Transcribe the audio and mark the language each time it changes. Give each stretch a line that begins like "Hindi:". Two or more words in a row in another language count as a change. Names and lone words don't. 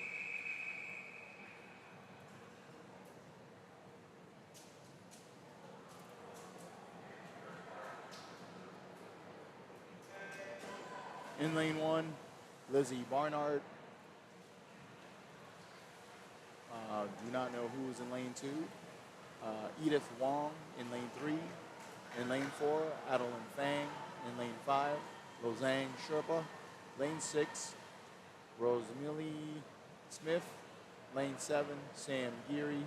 English: In lane 1, Lizzie Barnard. Do not know who is in lane 2. Edith Wong in lane 3. In lane 4, Adeline Fang. In lane 5, Lozang Sherpa. Lane 6, Rosemily Smith. Lane 7, Sam Geary.